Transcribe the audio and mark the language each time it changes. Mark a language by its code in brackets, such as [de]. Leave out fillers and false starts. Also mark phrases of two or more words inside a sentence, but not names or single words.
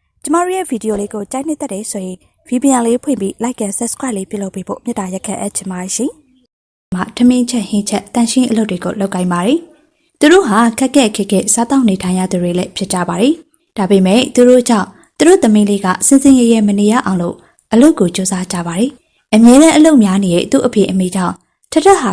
[my] ကျမတို့ရဲ့ဗီဒီယိုလေးကိုကြိုက်နေတဲ့တဲ့ဆိုရင် VPN လေးဖွင့်ပြီး [en] like and subscribe [my] လေးပြုလုပ်ပေးဖို့မြတ်တာရက်ခက်အပ်ချင်ပါရှင်။မှာထမင်းချက်ဟင်းချက်တန်ရှင်းအလုပ်တွေကိုလုပ်ကိုင်ပါတယ်။သူတို့ဟာခက်ခဲစားတောက်နေထိုင်ရသူတွေလည်းဖြစ်ကြပါတယ်။ဒါပေမဲ့သူတို့ကြောင့်သူတို့သမီးလေးကစင်စင်ရဲရဲမနေရအောင်လို့အလုပ်ကိုစူးစမ်းကြပါတယ်။အမြဲတမ်းအလုပ်များနေတဲ့သူ့အဖေအမေကြောင့်ထထဟာ